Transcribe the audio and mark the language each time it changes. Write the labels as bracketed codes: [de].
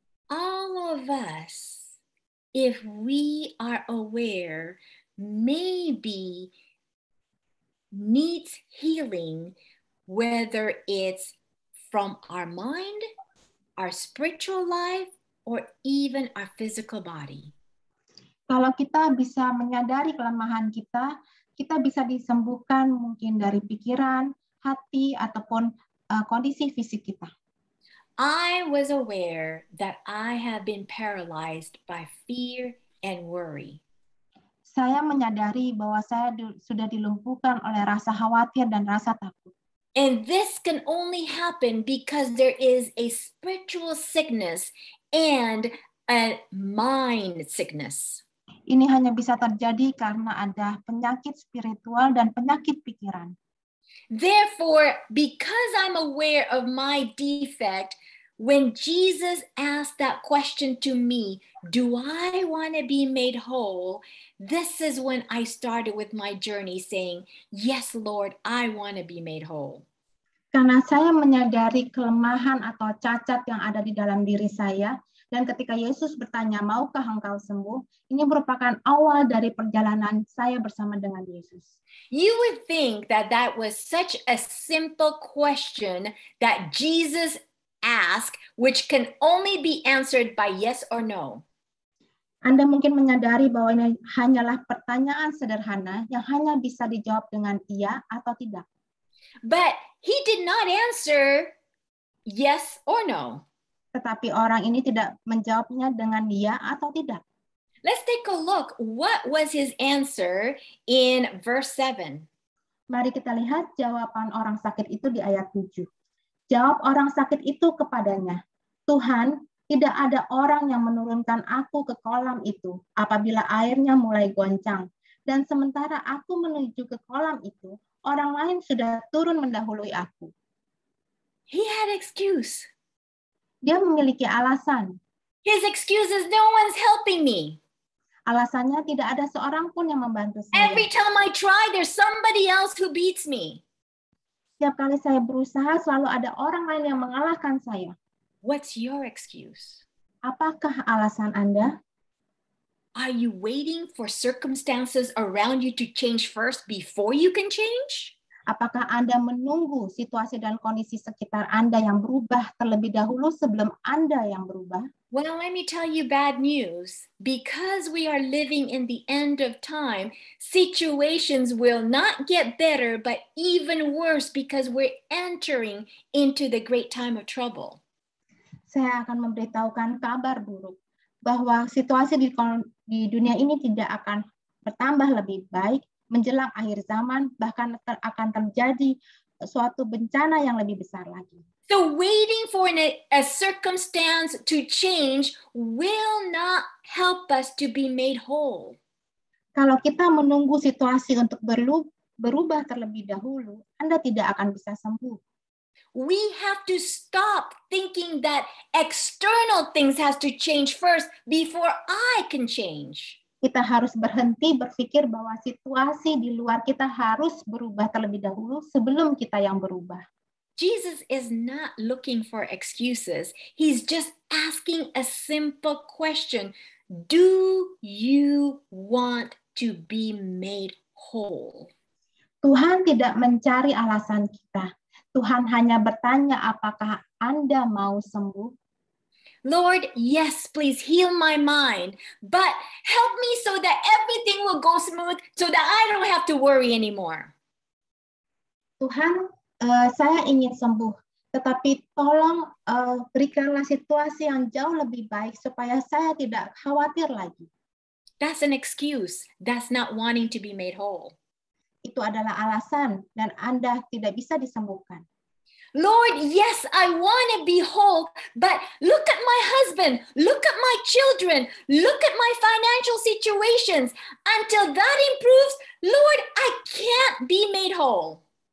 [en] All of us, if we are aware, maybe needs healing, whether it's from our mind, our spiritual life, or even our physical body. [id] Kalau kita bisa menyadari kelemahan kita, kita bisa disembuhkan mungkin dari pikiran, hati, ataupun kondisi fisik kita. [en] I was aware that I have been paralyzed by fear and worry. [id] Saya menyadari bahwa saya sudah dilumpuhkan oleh rasa khawatir dan rasa takut. [en] And this can only happen because there is a spiritual sickness and a mind sickness. [id] Ini hanya bisa terjadi karena ada penyakit spiritual dan penyakit pikiran. [en] Therefore, because I'm aware of my defect, when Jesus asked that question to me, do I want to be made whole? This is when I started with my journey saying, yes, Lord, I want to be made whole. [id] Karena saya menyadari kelemahan atau cacat yang ada di dalam diri saya, dan ketika Yesus bertanya, maukah engkau sembuh? Ini merupakan awal dari perjalanan saya bersama dengan Yesus. [en] You would think that that was such a simple question that Jesus asked, which can only be answered by yes or no. [id] Anda mungkin menyadari bahwa ini hanyalah pertanyaan sederhana yang hanya bisa dijawab dengan iya atau tidak. [en] But he did not answer yes or no. [id] Tetapi orang ini tidak menjawabnya dengan iya atau tidak. [en] Let's take a look. What was his answer in verse 7? [id] Mari kita lihat jawaban orang sakit itu di ayat 7. Jawab orang sakit itu kepadanya, Tuhan, tidak ada orang yang menurunkan aku ke kolam itu apabila airnya mulai goncang. Dan sementara aku menuju ke kolam itu, orang lain sudah turun mendahului aku. [en] He had excuse. [id] Dia memiliki alasan. [en] His excuse is no one's helping me. [id] Alasannya tidak ada seorang pun yang membantu saya. [en] Every time I try, there's somebody else who beats me. [id] Setiap kali saya berusaha, selalu ada orang lain yang mengalahkan saya. [en] What's your excuse? [id] Apakah alasan Anda? [en] Are you waiting for circumstances around you to change first before you can change? [id] Apakah Anda menunggu situasi dan kondisi sekitar Anda yang berubah terlebih dahulu sebelum Anda yang berubah? [en] Well, let me tell you bad news. Because we are living in the end of time, situations will not get better, but even worse because we're entering into the great time of trouble. [id] Saya akan memberitahukan kabar buruk bahwa situasi di dunia ini tidak akan bertambah lebih baik menjelang akhir zaman, bahkan akan terjadi suatu bencana yang lebih besar lagi. [en] So waiting for a circumstance to change will not help us to be made whole. [id] Kalau kita menunggu situasi untuk berubah terlebih dahulu, Anda tidak akan bisa sembuh. [en] We have to stop thinking that external things has to change first before I can change. [id] Kita harus berhenti berpikir bahwa situasi di luar kita harus berubah terlebih dahulu sebelum kita yang berubah. [en] Jesus is not looking for excuses. He's just asking a simple question. Do you want to be made whole? [id] Tuhan tidak mencari alasan kita. Tuhan hanya bertanya, apakah Anda mau sembuh? [en] Lord, yes, please heal my mind, but help me so that everything will go smooth so that I don't have to worry anymore. [id] Tuhan, saya ingin sembuh, tetapi tolong berikanlah situasi yang jauh lebih baik supaya saya tidak khawatir lagi. [en] That's an excuse. That's not wanting to be made whole. [id] Itu adalah alasan dan Anda tidak bisa disembuhkan. [en] Lord, yes, I want to be whole, but look at my husband, look at my children, look at my financial situations. Until that improves, Lord, I can't be made whole.